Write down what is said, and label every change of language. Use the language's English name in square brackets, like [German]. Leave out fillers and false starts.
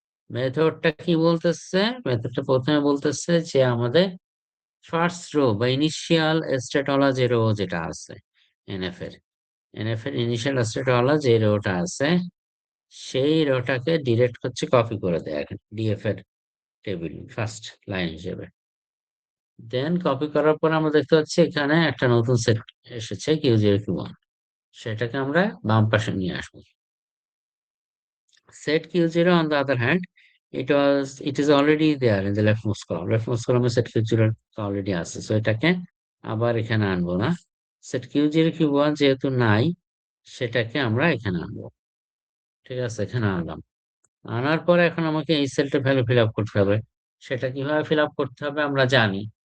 [Bangla] মেথডটা কি বলতেছে? মেথডটা প্রথমে বলতেছে যে আমাদের ফার্স্ট রো বা ইনিশিয়াল স্টেটওয়ালা যে রো যেটা আছে এনএফ এর ইনিশিয়াল স্টেটওয়ালা যে রোটা আছে সেই রোটাকে ডিরেক্ট হচ্ছে কপি করে দেয় এখন ডিএফ এর টেবিল ফার্স্ট লাইন হিসেবে। দেন কপি করার পর আমরা দেখতে পাচ্ছি এখানে একটা নতুন সেট এসেছে কিউ0 কিউ1, সেটাকে আমরা বাম পাশে নিয়ে আসবো। [English] Set Q0 on the other hand, it is already there in the leftmost column. Leftmost column set Q0 already আছে, so [Bangla] এটাকে আবার এখানে আনবো না। Set Q0 Q1 যেহেতু নাই সেটাকে আমরা এখানে আনবো। ঠিক আছে, এখানে আনলাম। আনার পরে এখন আমাকে এই সেলটা ভ্যালু ফিল আপ করতে হবে। সেটা কিভাবে ফিল আপ করতে হবে আমরা জানি।